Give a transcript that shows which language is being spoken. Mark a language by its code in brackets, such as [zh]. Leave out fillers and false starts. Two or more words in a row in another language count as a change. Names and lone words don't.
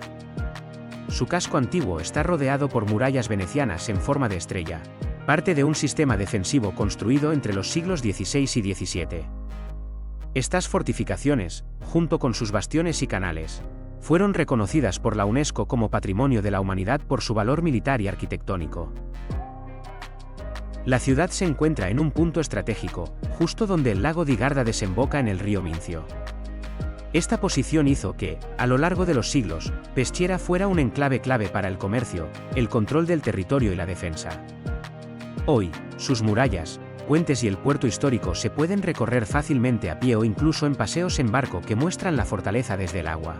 [es] Su casco antiguo está rodeado por murallas venecianas en forma de estrella, parte de un sistema defensivo construido entre los siglos XVI y XVII. Estas fortificaciones, junto con sus bastiones y canales, fueron reconocidas por la UNESCO como Patrimonio de la Humanidad por su valor militar y arquitectónico. La ciudad se encuentra en un punto estratégico, justo donde el lago di Garda desemboca en el río Mincio. Esta posición hizo que, a lo largo de los siglos, Peschiera fuera un enclave clave para el comercio, el control del territorio y la defensa. Hoy, sus murallas, puentes y el puerto histórico se pueden recorrer fácilmente a pie o incluso en paseos en barco que muestran la fortaleza desde el agua.